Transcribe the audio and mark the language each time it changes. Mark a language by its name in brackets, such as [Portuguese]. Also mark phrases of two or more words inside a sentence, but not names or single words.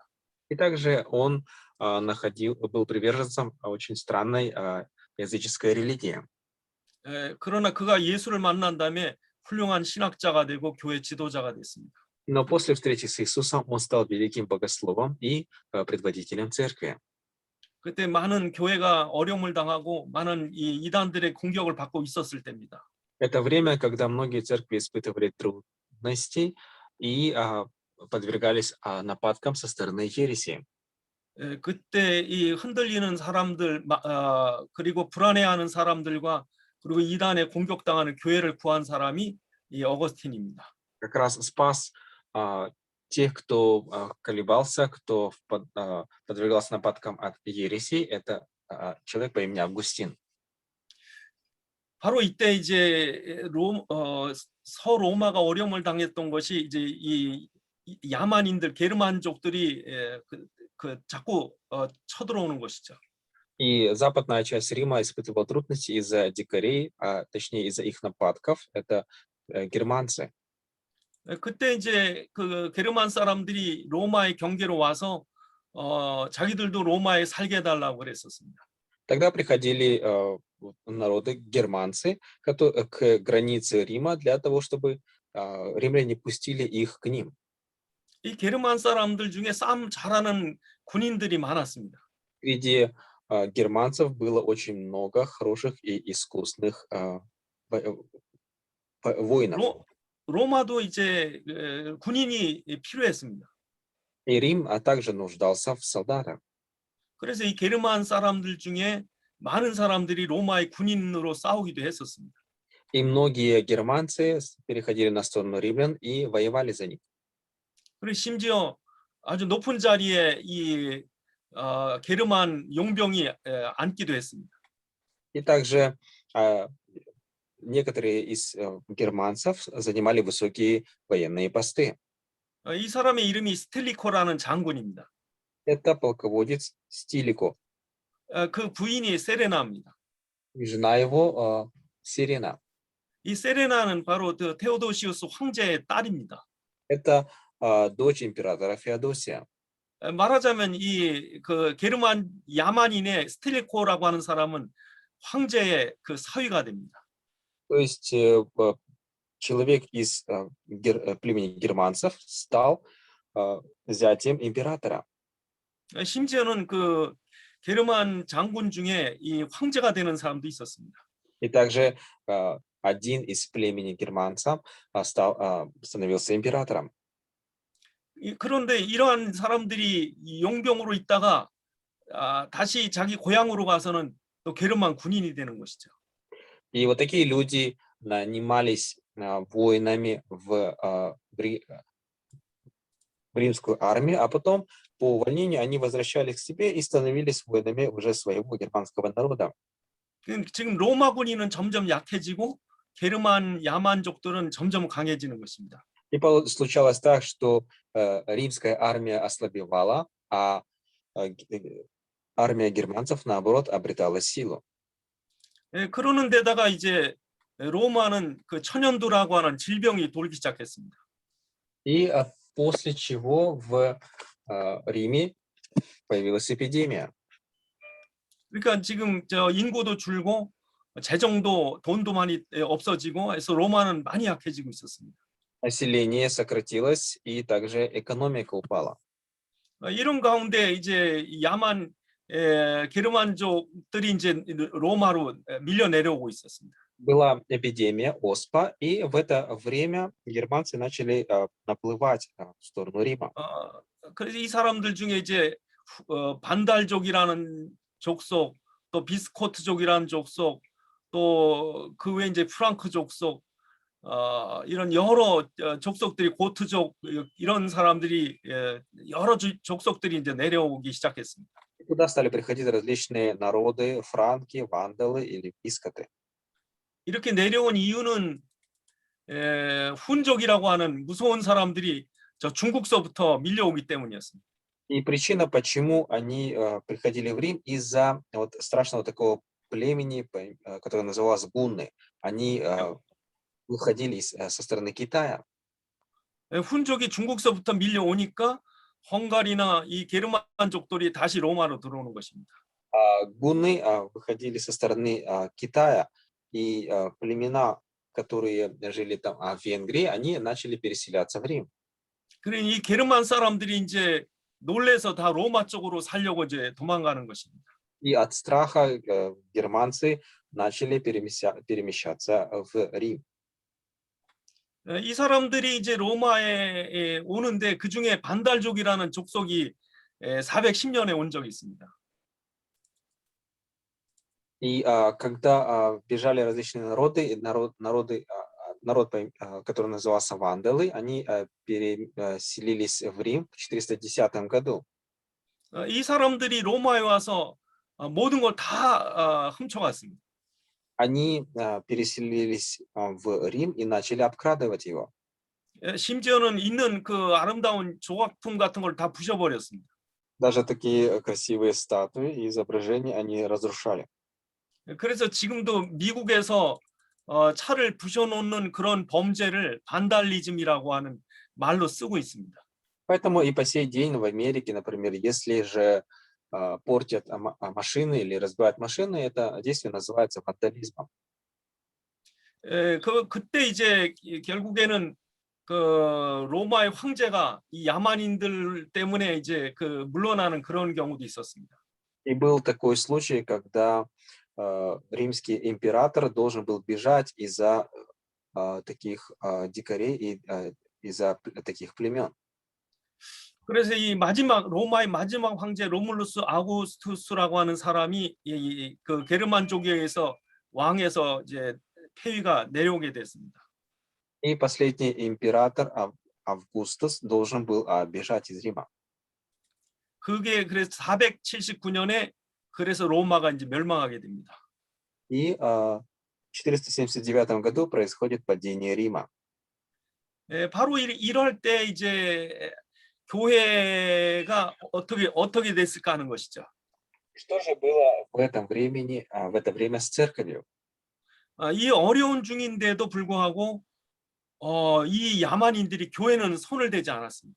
[Russian] И также он был приверженцем очень странной языческой религии. [Korean] 그러나 그가 예수를 만난 다음에 훌륭한 신학자가 되고 교회 지도자가 됐습니다. [Russian] Но после встречи с Иисусом он стал великим богословом и предводителем церкви. [Korean] 그때 많은 교회가 어려움을 당하고 많은 이단들의 공격을 받고 있었을 때입니다. [Russian] Это время, когда многие церкви испытывали трудности и подвергались нападкам со стороны ереси. [Korean] 그때 이 흔들리는 사람들 그리고 불안해하는 사람들과 그리고 이단에 공격당하는 교회를 구한 사람이 이 어거스틴입니다. [Russian] Как раз спас тех, кто колебался, кто подвергался нападкам от ереси, это человек по имени Августин. [Korean] 바로 이때 이제 서로마가 어려움을 당했던 것이 이제 이 야만인들 게르만족들이 자꾸 쳐들어오는 것이죠. [Russian] И западная часть Рима испытывала трудности из-за дикарей, точнее из-за их нападков. Это германцы. [Korean] 그때 이제 그 게르만 사람들이 로마의 경계로 와서 자기들도 로마에 살게 해달라고 그랬었습니다. [Russian] Тогда приходили народы, германцы, к границе Рима для того, чтобы римляне пустили их к ним. [Korean] 이 게르만 사람들 중에 싸움 잘하는 군인들이 많았습니다. [Russian] Среди германцев было очень много хороших и искусных воинов. [Korean] 로마도 이제 군인이 필요했습니다. [Russian] И Рим также нуждался в солдатах. [Korean] 그래서 이 게르만 사람들 중에 많은 사람들이 로마의 군인으로 싸우기도 했었습니다. [Russian] И многие германцы переходили на сторону римлян и воевали за них. [Korean] 그리고 심지어 아주 높은 자리에 이 게르만 용병이 앉기도 했습니다. [Russian] И также некоторые из германцев занимали высокие военные посты. [Korean] 이 사람의 이름이 스텔리코라는 장군입니다. [Russian] Это полководец Стилико. [Korean] 그 부인이 세레나입니다. [Russian] И жена его Сирена. [Korean] 이 세레나는 바로 테오도시우스 황제의 딸입니다. [Russian] Это дочь императора Феодосия. [Korean] 말하자면 이 그 게르만 야만인의 스텔리코라고 하는 사람은 황제의 그 사위가 됩니다. [Russian] То есть человек из племени германцев стал зятем императора. [Korean] 심지어는 그 게르만 장군 중에 이 황제가 되는 사람도 있었습니다. [Russian] И также один из племени германцев становился императором. [Korean] 그런데 이러한 사람들이 용병으로 있다가 다시 자기 고향으로 가서는 또 게르만 군인이 되는 것이죠. [Russian] И вот такие люди нанимались воинами в римскую армию, а потом по увольнению они возвращались к себе и становились воинами уже своего германского народа. [Korean] 지금 로마 군인은 점점 약해지고 게르만 야만족들은 점점 강해지는 것입니다. [Russian] И случалось так, что римская армия ослабевала, а армия германцев, наоборот, обретала силу. [Korean] 그러는 데다가 이제 로마는 그 천연두라고 하는 질병이 돌기 시작했습니다. [Russian] И после чего в Риме появилась эпидемия. [Korean] 그러니까 지금 인구도 줄고 재정도 돈도 많이 없어지고 해서 로마는 많이 약해지고 있었습니다. [Russian] Население сократилось, и также экономика упала. [Korean] 이런 가운데 이제 야만 게르만족들이 이제 로마로 밀려 내려오고 있었습니다. [Russian] Была эпидемия оспа, и в это время германцы начали наплывать в сторону Рима. [Korean] 그래서 이 사람들 중에 이제 반달족이라는 족속, 또 비스코트족이라는 족속, 또 그 외에 이제 프랑크 족속, 이런 여러 족속들이 고트족 이런 사람들이 여러 족속들이 이제 내려오기 시작했습니다. [Russian] Туда стали приходить различные народы, франки, вандалы или вискоты. [Korean] 이렇게 내려온 이유는 훈족이라고 하는 무서운 사람들이 저 중국서부터 밀려오기 때문이었습니다. [Russian] И причина, почему они приходили в Рим, из-за вот страшного такого племени, которое называлось гунны. Они выходили со стороны Китая. [Korean] 훈족이 중국서부터 밀려오니까 헝가리나 이 게르만족들이 다시 로마로 들어오는 것입니다. [Russian] Гунны выходили со стороны Китая, и племена, которые жили там в Венгрии, они начали переселяться в Рим. [Korean] 그러니 이 게르만 사람들이 이제 놀래서 다 로마 쪽으로 살려고 이제 도망가는 것입니다. [Russian] И от страха германцы начали перемещаться в Рим. [Korean] 이 사람들이 이제 로마에 오는데 그 중에 반달족이라는 족속이 410년에 온 적이 있습니다. [Russian] И когда бежали различные народы, народ, который назывался вандалы, они переселились в Рим в 410 году. [Korean] 이 사람들이 로마에 와서 모든 걸 다 훔쳐갔습니다. [Russian] Они переселились в Рим и начали обкрадывать его. [Korean] 심지어는 있는 그 아름다운 조각품 같은 걸 다 부셔버렸습니다. [Russian] Даже такие красивые статуи и изображения они разрушали. [Korean] 그래서 지금도 미국에서 차를 부셔놓는 그런 범죄를 반달리즘이라고 하는 말로 쓰고 있습니다. [Russian] Поэтому и по сей день в Америке, например, если же портят машины или разбивают машины, это действие называется вандализмом. [Korean] 그때 이제 결국에는 그 로마의 황제가 이 야만인들 때문에 이제 그 물러나는 그런 경우도 있었습니다. [Russian] И был такой случай, когда римский император должен был бежать из-за таких дикарей и из-за таких племен. [Korean] 그래서 이 마지막 로마의 마지막 황제 로물루스 아우구스투스라고 하는 사람이 그 게르만족에 의해서 왕에서 이제 폐위가 내려오게 됐습니다. [Russian] И последний император Августус должен был бежать из Рима. [Korean] 그게 그래서 479년에 그래서 로마가 이제 멸망하게 됩니다. [Russian] И в 479 году происходит падение Рима. [Korean] 바로 이럴 때 이제 교회가 어떻게 됐을까 하는 것이죠. [Russian] Что же было в этом времени, в это время с церковью? [Korean] 이 어려운 중인데도 불구하고 이 야만인들이 교회는 손을 대지 않았습니다.